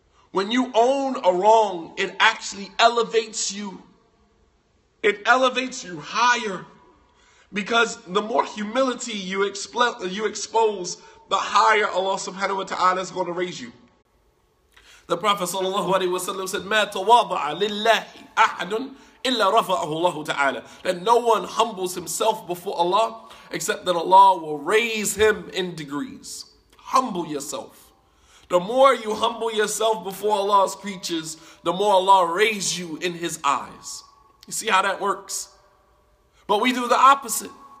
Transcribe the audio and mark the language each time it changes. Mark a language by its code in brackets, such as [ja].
[en] When you own a wrong, it actually elevates you. It elevates you higher. Because the more humility you expose, the higher Allah subhanahu wa ta'ala is going to raise you. The Prophet sallallahu alaihi wasallam said, [ar] مَا تَوَاضَعَ لِلَّهِ أَحَدٌ إِلَّا رَفَعَهُ اللَّهُ تَعَالَى. [en] That no one humbles himself before Allah except that Allah will raise him in degrees. Humble yourself. The more you humble yourself before Allah's creatures, the more Allah raise you in his eyes. You see how that works? But we do the opposite.